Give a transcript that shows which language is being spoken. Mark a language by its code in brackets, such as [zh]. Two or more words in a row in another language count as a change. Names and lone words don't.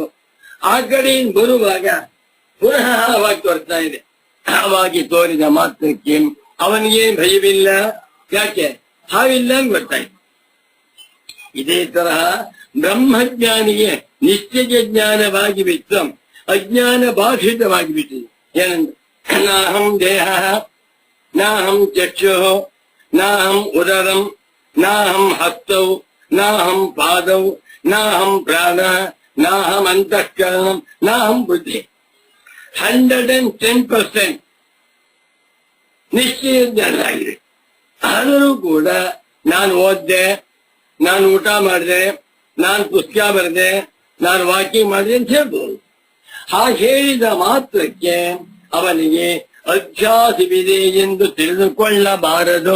[kn] ಆ ಕಡೆಯಿಂದ ಬರುವಾಗ ಪುನಃ ಹಾವಾಗಿ ತೋರ್ತಾ ಇದೆ. ಹಾವಾಗಿ ತೋರಿದ ಮಾತ್ರಕ್ಕೆ ಅವನಿಗೇನು ಭಯವಿಲ್ಲ. ಯಾಕೆ? ಹಾವಿಲ್ಲ ಅಂತ ಗೊತ್ತಾಯ್ತು. ಇದೇ ತರಹ ಬ್ರಹ್ಮಜ್ಞಾನಿಗೆ ನಿಶ್ಚಯ ಜ್ಞಾನವಾಗಿ ಬಿಟ್ಟು ಅಜ್ಞಾನ ಬಾಧಿತವಾಗಿ ಬಿಟ್ಟಿದೆ. [sa] ಏನಂದ್ರೆ ನಾಹಂ ದೇಹ, ನಾಹಂ ಚಕ್ಷು, ನಾಹಂ ಉದರಂ, ನಾಹಂ ಹಸ್ತೌ, ನಾಹಂ ಪಾದೌ, ನಾಹಂ ಪ್ರಾಣ, ನಾಹಂ ಅಂತಃಕರಣಂ, ನಾಹಂ ಬುದ್ಧಿ. [kn] 110% ನಿಶ್ಚಯ ಜ್ಞಾನ ಆಗಿದೆ. ಆದರೂ ಕೂಡ ನಾನು ಓದ್ದೆ, ನಾನು ಊಟ ಮಾಡಿದೆ, ನಾನು ಪುಸ್ತಕ ಬರೆದೆ, ನಾನು ವಾಕಿಂಗ್ ಮಾಡಿದೆ ಅಂತ ಹೇಳ್ಬೋದು. ಹಾಗೆ ಹೇಳಿದ ಮಾತ್ರಕ್ಕೆ ಅವನಿಗೆ ಅಧ್ಯಾಸವಿದೆ ಎಂದು ತಿಳಿದುಕೊಳ್ಳಬಾರದು.